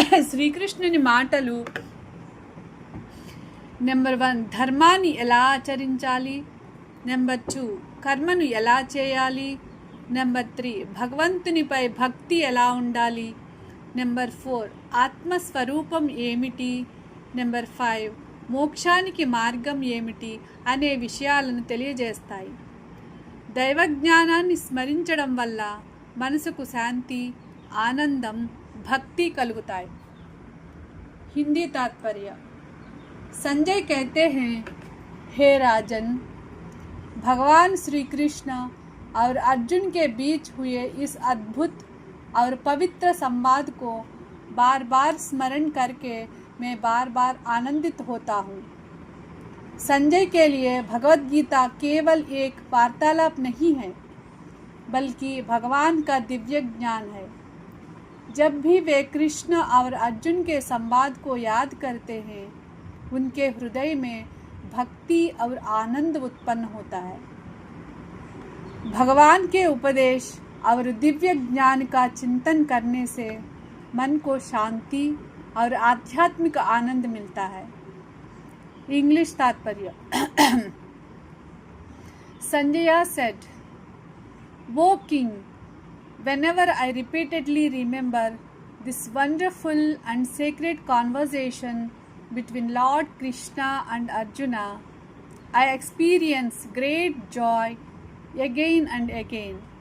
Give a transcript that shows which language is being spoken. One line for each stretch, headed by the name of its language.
Telugu: శ్రీకృష్ణుని మాటలు నెంబర్ 1 ధర్మాన్ని ఎలా ఆచరించాలి, నెంబర్ 2 కర్మను ఎలా చేయాలి, నెంబర్ 3 భగవంతునిపై భక్తి ఎలా ఉండాలి, నెంబర్ 4 ఆత్మస్వరూపం ఏమిటి, నెంబర్ 5 మోక్షానికి మార్గం ఏమిటి అనే విషయాలను తెలియజేస్తాయి. దైవజ్ఞానాన్ని స్మరించడం వల్ల మనసుకు శాంతి, ఆనందం, भक्ति कलुगताय।
Hindi: हिंदी तात्पर्य। संजय कहते हैं, हे राजन, भगवान श्री कृष्ण और अर्जुन के बीच हुए इस अद्भुत और पवित्र संवाद को बार बार स्मरण करके मैं बार बार आनंदित होता हूँ। संजय के लिए भगवद गीता केवल एक वार्तालाप नहीं है, बल्कि भगवान का दिव्य ज्ञान है। जब भी वे कृष्ण और अर्जुन के संवाद को याद करते हैं, उनके हृदय में भक्ति और आनंद उत्पन्न होता है। भगवान के उपदेश और दिव्य ज्ञान का चिंतन करने से मन को शांति और आध्यात्मिक आनंद मिलता है। इंग्लिश तात्पर्य।
English: Sanjay said, O king, whenever I repeatedly remember this wonderful and sacred conversation between Lord Krishna and Arjuna, I experience great joy again and again.